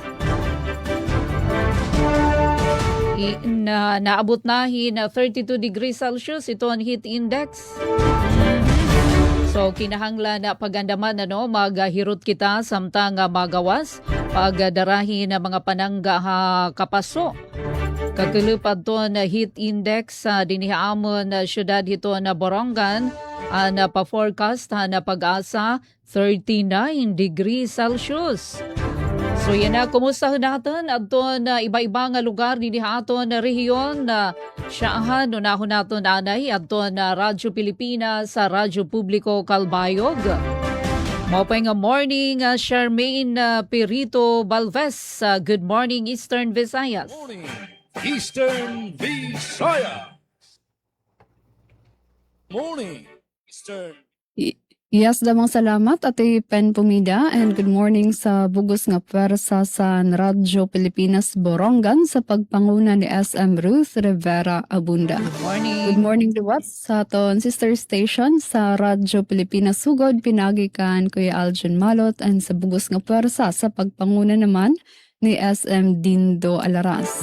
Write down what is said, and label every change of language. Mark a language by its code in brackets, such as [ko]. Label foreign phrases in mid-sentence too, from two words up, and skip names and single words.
[war] Naabot nahin 32 [en] degrees Celsius [war] ito ang [en] heat index. [war] So kinahanglan na pagandaman maghirot kita samtang magawas pagdarahin na mga panangga kapaso. Kakulupad to na [en] heat index [war] sa dinihaamon na syudad ito na Borongan. Na pa-forecast na pag-asa 39 [en] degrees Celsius. [war] So yan na, kumusta natin at na iba-iba nga lugar din aton na rehiyon na siyaahan unahon naton anay at na Radyo Pilipinas sa Radyo Publiko Calbayog. Mapay nga morning, Charmaine Pirito Balves. [en] Good morning, Eastern Visayas. Morning, Eastern Visaya. Morning, Eastern. [war] Yes, damang salamat Ate Pen Pumida [en] and good morning [war] sa bugos nga pwersa sa Radyo Pilipinas Borongan sa pagpanguna ni SM Ruth Rivera Abunda. [en] Good morning. Good morning [war] liwat sa aton sister station sa Radyo Pilipinas Sugod, pinagikan Kuya Aljon Malot and sa bugos nga pwersa sa pagpanguna naman ni SM Dindo Alaras.